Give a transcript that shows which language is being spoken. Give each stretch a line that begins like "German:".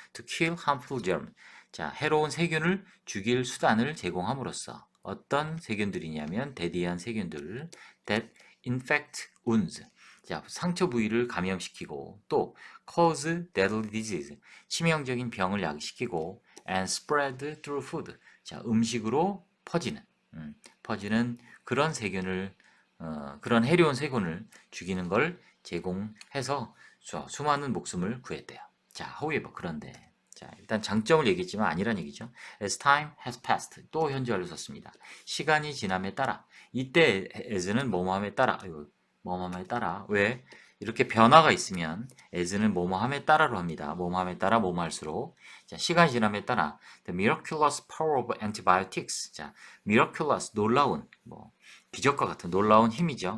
English: to kill harmful germ
Korean: 자 해로운 세균을 죽일 수단을 제공함으로써 어떤 세균들이냐면 대디한 세균들
English: that infect wounds
Korean: 자, 상처 부위를 감염시키고 또
English: cause deadly disease
Korean: 치명적인 병을 야기시키고
English: and spread through food
Korean: 자, 음식으로 퍼지는 그런 세균을 그런 해로운 세균을 죽이는 걸 제공해서 수많은 목숨을 구했대요. 자, however 그런데 자, 일단 장점을 얘기했지만 아니란 얘기죠.
English: As time has passed
Korean: 또 현재완료 썼습니다. 시간이 지남에 따라 이때 as는 뭐뭐함에 따라 뭐뭐함에 따라 왜 이렇게 변화가 있으면 as는 뭐뭐함에 따라로 합니다. 뭐뭐함에 따라 뭐뭐할수록 자, 시간이 지남에 따라
English: the miraculous power of antibiotics
Korean: 자, miraculous 놀라운 뭐 기적과 같은 놀라운 힘이죠.